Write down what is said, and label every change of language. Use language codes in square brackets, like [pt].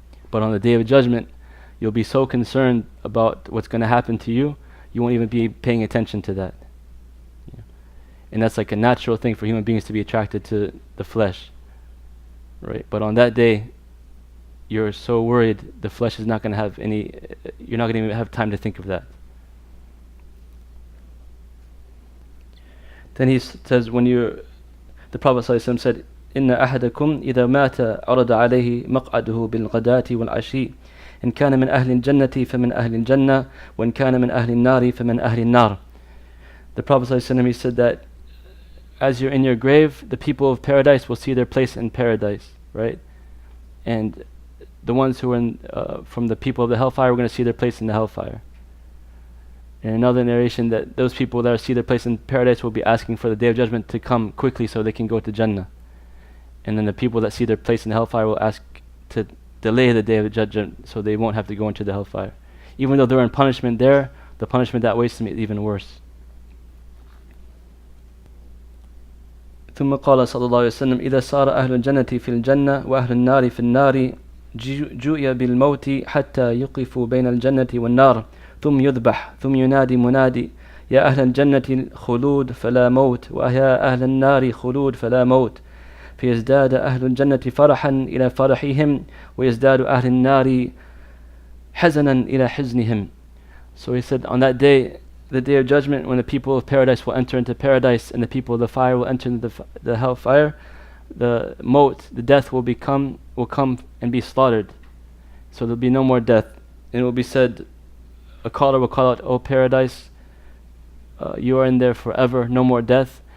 [en] But on the Day of Judgment, you'll be so concerned about what's going to happen to you, you won't even be paying attention to that. And that's like a natural thing for human beings to be attracted to the flesh, right? But on that day, you're so worried, the flesh is not going to have you're not going to even have time to think of that. Then he says, the Prophet ﷺ said, [ar] إن أحدكم إذا مات عرض عليه مقعده بالغداة والعشي إن كان من أهل الجنة فمن أهل الجنة وإن كان من أهل النار فمن أهل النار. [en] The Prophet ﷺ, he said that as you're in your grave, the people of paradise will see their place in paradise, right? And the ones who are from the people of the hellfire are going to see their place in the hellfire. In another narration, that those people that see their place in paradise will be asking for the Day of Judgment to come quickly so they can go to Jannah. And then the people that see their place in the hellfire will ask to delay the Day of Judgment so they won't have to go into the hellfire. Even though they're in punishment there, the punishment that waits them is even worse. [ar] ثم قال صلى الله عليه وسلم إذا صار أهل الجنة في الجنة وأهل النار في النار جُئِيَ بالموت حتى يقفوا بين الجنة والنار ثم يذبح ثم ينادي منادي يا أهل الجنة خلود فلا موت ويا أهل النار خلود فلا موت فيزداد أهل الجنة فرحا إلى فرحهم ويزداد أهل النار حزنا إلى حزنهم. [en] So he said, on that day, the Day of Judgment, when the people of paradise will enter into paradise and the people of the fire will enter into the hellfire, the maut, the death will come and be slaughtered. So there'll be no more death. And it will be said, a caller will call out, O paradise, you are in there forever, no more death.